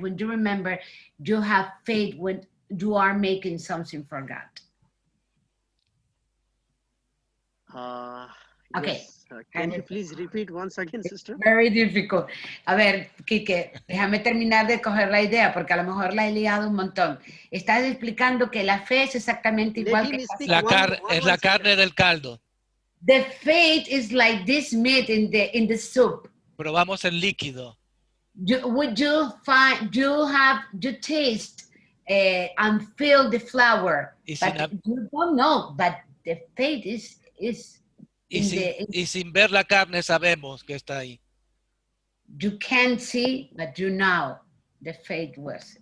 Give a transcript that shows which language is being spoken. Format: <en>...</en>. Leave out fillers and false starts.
<en>When you remember, you have faith when you are making something for God. Okay. Yes. Can you please repeat once again, sister? Very difficult.</en> <es>A ver, Quique, déjame terminar de coger la idea porque a lo mejor la he liado un montón. Estás explicando que la fe es exactamente igual que Es la carne del caldo.</es> <en>The faith is like this meat in the soup.</en> <es>Probamos el líquido.</es> <en>Would you find you taste and feel the flour? But you don't know, but the faith is</en> <es>y sin ver la carne sabemos que está ahí.</es> <en>You can't see, but you know the faith was.</en>